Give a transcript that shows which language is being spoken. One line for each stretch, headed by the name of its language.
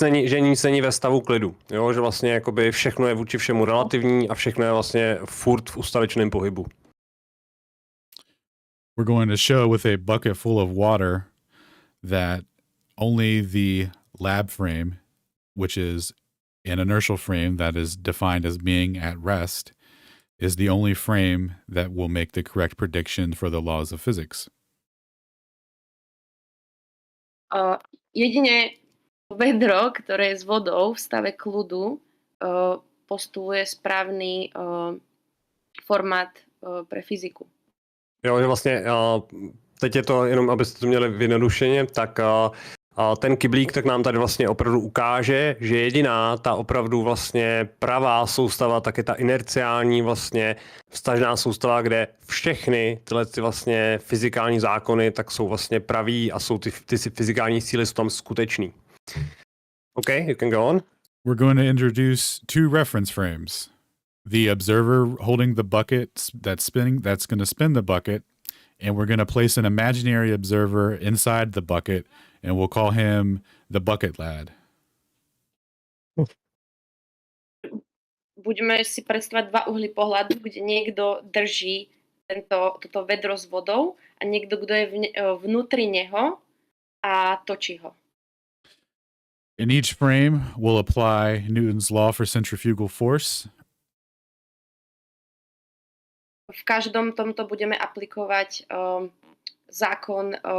Czech: že nic není ve stavu klidu. Jo? Že vlastně jakoby všechno je vůči všemu relativní a všechno je vlastně furt v ustavičném pohybu.
English: We're going to show with a bucket full of water that only the lab frame, which is an inertial frame that is defined as being at rest, is the only frame that will make the correct prediction for the laws of physics.
Slovak: Jedine vedro, ktoré je s vodou v stave kľudu, postuluje správny formát pre fyziku.
Czech: Jo, že vlastně teď je to jenom, abyste to měli vyjednodušeně, tak ten kyblík tak nám tady vlastně opravdu ukáže, že jediná ta opravdu vlastně pravá soustava, tak je ta inerciální vlastně vztažná soustava, kde všechny tyhle ty vlastně fyzikální zákony tak jsou vlastně praví a jsou ty fyzikální síly jsou tam skutečný.
English: Okay, you can go on. We're going to introduce two reference frames. The observer holding the bucket that's going to spin the bucket, and we're going to place an imaginary observer inside the bucket, and we'll call him the bucket lad.
Slovak: Budeme si predstavať dva uhly pohľadu, kde niekto drží toto vedro s vodou a niekto, kto je vnútri neho a točí ho.
English: In each frame, we'll apply Newton's law for centrifugal force.
Slovak: V každom tomto budeme aplikovať zákon